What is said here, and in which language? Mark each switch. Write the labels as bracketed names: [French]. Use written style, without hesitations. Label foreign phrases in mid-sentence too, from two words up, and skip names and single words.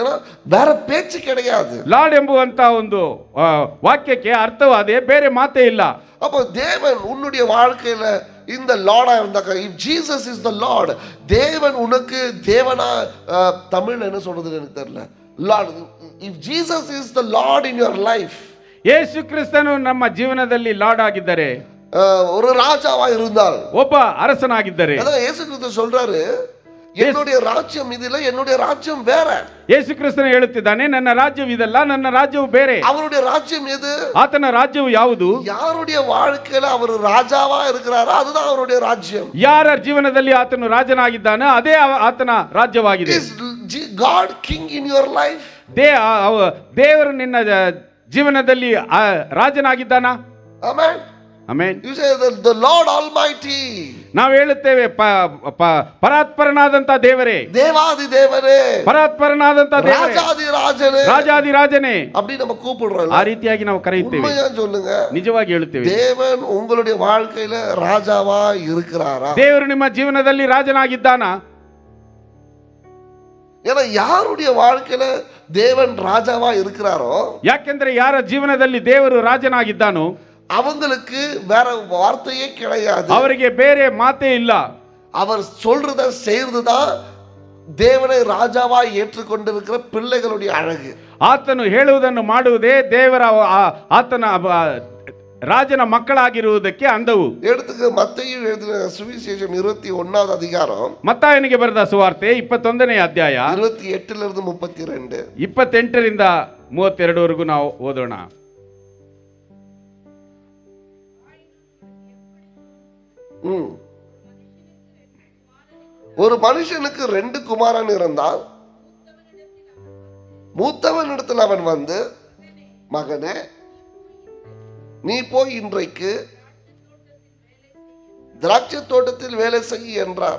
[Tamil] ஏன்னா வேற பேச்சு கிடையாது. [Kannada] ಲಾರ್ಡ್ ಎಂಬುವಂತ ಒಂದು ವಾಕ್ಯಕ್ಕೆ ಅರ್ಥವಾದೆ, ಬೇರೆ ಮಾತೇ ಇಲ್ಲ. [Tamil] அப்போ தேவன் உன்னுடைய வாழ்க்கையில இந்த லார்டா இருந்தாக்க, [English] if Jesus is the Lord, [Tamil] தேவன் உனக்கு தேவனா, தமிழ்ல என்ன சொல்றது எனக்கு தெரியல. [English] லார்ட், if Jesus is the Lord in your life, [Kannada] ಯೇಸು ಕ್ರಿಸ್ತನು ನಮ್ಮ ಜೀವನದಲ್ಲಿ ಲಾರ್ಡ್ ಆಗಿದ್ದರೆ, [Tamil] ஒரு ராஜாவா இருந்தால், [Kannada] ಒಬ್ಬ ಅರಸನಾಗಿದ್ದರೆ, [Tamil] அதான் இயேசு கிறிஸ்து சொல்றாரு, என்னுடைய ராஜ்யம் இதில, என்னுடைய ராஜ்யம் வேற. [Kannada] ಯೇಸು ಕ್ರಿಸ್ತನು ಹೇಳುತ್ತಿದ್ದಾನೆ, ನನ್ನ ರಾಜ್ಯವು ಇದಲ್ಲ, ನನ್ನ ರಾಜ್ಯವು ಬೇರೆ. [Tamil] அவருடைய ராஜ்யம் எது? [Kannada] ಆತನ ರಾಜ್ಯವು ಯಾವುದು? [Tamil] யாருடைய வாழ்க்கையில அவர் ராஜாவா இருக்கிறாரோ அதுதான் அவருடைய ராஜ்யம். [Kannada] ಯಾರ ಜೀವನದಲ್ಲಿ ಆತನು ರಾಜನಾಗಿದ್ದಾನೆ ಅದೇ ಆತನ ರಾಜ್ಯವಾಗಿದೆ. [English] Is God king in your life? [Kannada] ದೇವರು ನಿನ್ನ ಜೀವನದಲ್ಲಿ ರಾಜನಾಗಿದ್ದಾನಾ? [English] Amen. Amen. You say the Lord Almighty. [Kannada] ನಾವು ಹೇಳುತ್ತೇವೆ ಪರಾತ್ಪರನಾದಂತ ದೇವರೇ, [Tamil] தேவாதி தேவரே, [Kannada] ಪರಾತ್ಪರನಾದಂತ ದೇವರೇ, [Tamil] ராஜாதி ராஜனே, [Kannada] ರಾಜಾದಿ ರಾಜನೇ [Tamil] அப்படி நம்ம கூப்பிடுறோம். [Kannada] ಆ ರೀತಿಯಾಗಿ ನಾವು ಕರೆಯುತ್ತೇವೆ. [Tamil] உண்மையா சொல்லுங்க, [Kannada] ನಿಜವಾಗಿ ಹೇಳುತ್ತೇವೆ. [Tamil] தேவன் உங்களுடைய வாழ்க்கையில ராஜாவா இருக்கிறாரா? [Kannada] ದೇವರು ನಿಮ್ಮ ಜೀವನದಲ್ಲಿ ರಾಜನಾಗಿದ್ದಾನಾ? [Tamil] ஏன்னா யாருடைய வாழ்க்கையில தேவன் ராஜாவா இருக்கிறாரோ, [Kannada] ಯಾಕೆಂದ್ರೆ ಯಾರ ಜೀವನದಲ್ಲಿ ದೇವರು ರಾಜನಾಗಿದ್ದಾನೋ [Tamil] அவங்களுக்கு வேற வார்த்தையே கிடையாது. [Kannada] ಅವರಿಗೆ ಬೇರೆ ಮಾತೇ ಇಲ್ಲ. [Tamil] அவர் சொல்றத செய்யறதுதான் தேவனை ராஜாவா ஏற்றுக்கொண்டிருக்கிற பிள்ளைகளுடைய அழகு. [Kannada] ಆತನು ಹೇಳುವುದನ್ನು ಮಾಡುವುದೇ ದೇವರ ಆತನ ರಾಜನ ಮಕ್ಕಳಾಗಿರುವುದಕ್ಕೆ ಅಂದವು. [Tamil] எடுத்துக்க மத்தேயு எழுதின சுவிசேஷம் 21வது அதிகாரம், [Kannada] ಮತ್ತಾಯನಿಗೆ ಬರೆದ ಸುವಾರ್ತೆ 21ನೇ ಅಧ್ಯಾಯ 28 ರಿಂದ 32, 28 ರಿಂದ 32 ವರೆಗೂ ನಾವು ಓದೋಣ. [Tamil] ஒரு மனுஷனுக்கு 2 குமாரன் இருந்தால், மூத்தவனிடத்தில் அவன் வந்து, மகனே நீ போய் இன்றைக்கு திராட்சை தோட்டத்தில் வேலை செய் என்றார்.